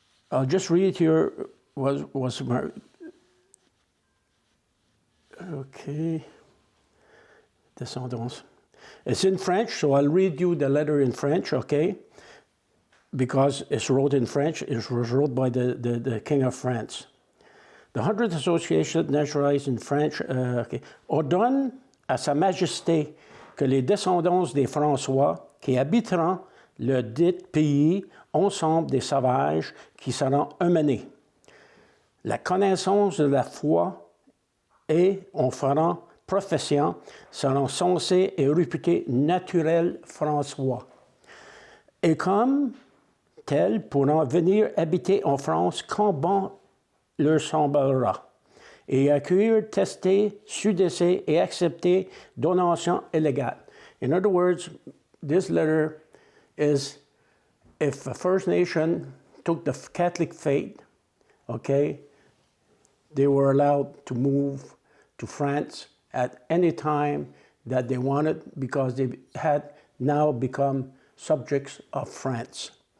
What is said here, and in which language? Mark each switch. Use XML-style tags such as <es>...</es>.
<en>I'll just read here was my, okay, descendants. It's in French, so I'll read you the letter in French, okay? Because it's wrote in French, it was wrote by the King of France. The 100 associations naturalized in French, okay.</en> <fr>Ordonne à Sa Majesté que les descendants des François qui habiteront le dit pays ensemble des sauvages qui seront emmenés. La connaissance de la foi et en feront profession seront censés et réputés naturels François. Et comme tels pourront venir habiter en France quand bon leur semblera, et accueillir, tester, sudesser et accepter donations illégales.</fr> <en>In other words, this letter is if a First Nation took the Catholic faith, okay, they were allowed to move to France at any time that they wanted because they had now become subjects of France.</en>